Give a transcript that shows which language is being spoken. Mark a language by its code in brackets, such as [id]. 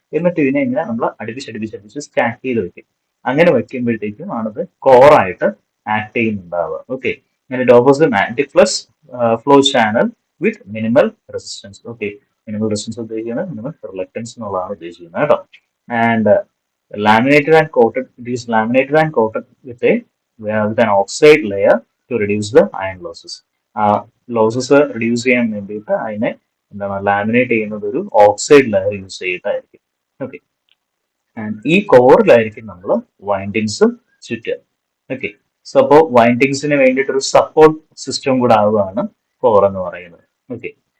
[ml] എന്നിട്ട് ഇതിനെ ഇങ്ങനെ നമ്മൾ അടുപ്പിച്ച് സ്റ്റാക്ക് ചെയ്ത് വെക്കും. അങ്ങനെ വെക്കുമ്പോഴത്തേക്കും ആണത് കോറായിട്ട് ആക്ട് ചെയ്യുന്നുണ്ടാവുക. ഓക്കെ. [en] അങ്ങനെ it offers a magnetic flux flow channel with minimal resistance. Okay. [ml] Minimal resistance ഉദ്ദേശിക്കുന്നത് മിനിമൽ റിലക്റ്റൻസ് എന്നുള്ളതാണ് ഉദ്ദേശിക്കുന്നത്, കേട്ടോ. [en] And laminated and coated, it is laminated and coated with an oxide layer to reduce the iron losses. [ml] Losses reduce ചെയ്യാൻ വേണ്ടിയിട്ട് അതിനെ എന്താണ് laminate ചെയ്യുന്നത് ഒരു oxide layer use ചെയ്തിട്ടായിരിക്കും. Okay. And ഈ കോറിലായിരിക്കും നമ്മൾ വൈൻഡിങ്സ് ചുറ്റുക. ഓക്കെ. സോ അപ്പോൾ വൈൻഡിങ്സിന് വേണ്ടിയിട്ട് ഒരു സപ്പോർട്ട് സിസ്റ്റം കൂടെ ആവുകയാണ് കോർ എന്ന് പറയുന്നത്. ഓക്കെ.